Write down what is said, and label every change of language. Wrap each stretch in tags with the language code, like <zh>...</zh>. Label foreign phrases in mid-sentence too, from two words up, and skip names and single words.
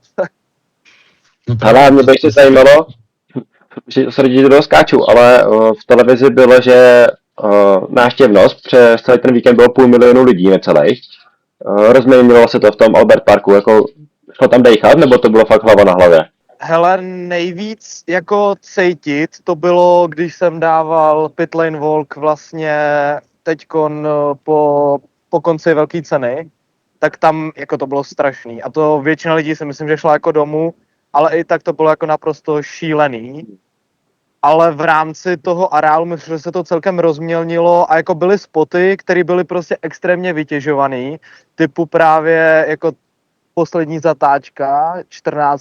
<cs>Ale mě by ještě zajímalo, že se lidi do toho skáču, ale v televizi bylo, že návštěvnost přes celý ten víkend bylo 500 000 lidí necelých. Rozměnilo se to v tom Albert Parku, jako šlo tam dejchat, nebo to bylo fakt hlava na hlavě? Hele, nejvíc jako cítit to bylo, když jsem dával</cs> <en>pit lane walk</en> <cs>vlastně teďkon po konci velké ceny, tak tam jako to bylo strašný. A to většina lidí si myslím, že šla jako domů, ale i tak to bylo jako naprosto šílený. Ale v rámci toho areálu myslím, že se to celkem rozmělnilo a jako byly spoty, které byly prostě extrémně vytěžovaný, typu právě jako poslední zatáčka, 14.</cs>